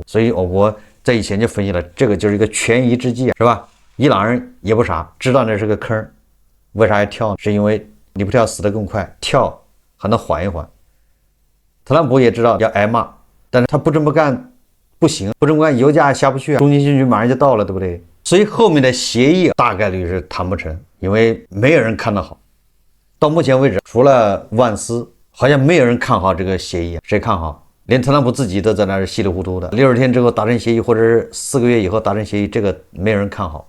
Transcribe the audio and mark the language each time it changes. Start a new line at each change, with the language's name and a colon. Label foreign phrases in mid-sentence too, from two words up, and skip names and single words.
Chinese: 所以我在以前就分析了，這個就是一個权宜之計，是吧？伊朗人也不傻，知道那是個坑，為啥要跳呢？是因為你不跳死得更快，跳還能緩一緩。特朗普也知道要挨罵，但是他不這麼幹不行，不這麼幹油價下不去啊，中期選舉馬上就到了，對不對？所以後面的協議大概率是談不成，因為沒有人看得好。到目前為止，除了萬斯，好像沒有人看好這個協議，誰看好？連特朗普自己都在那兒稀里糊塗的。60天之後達成協議，或者是4個月以後達成協議，這個沒有人看好。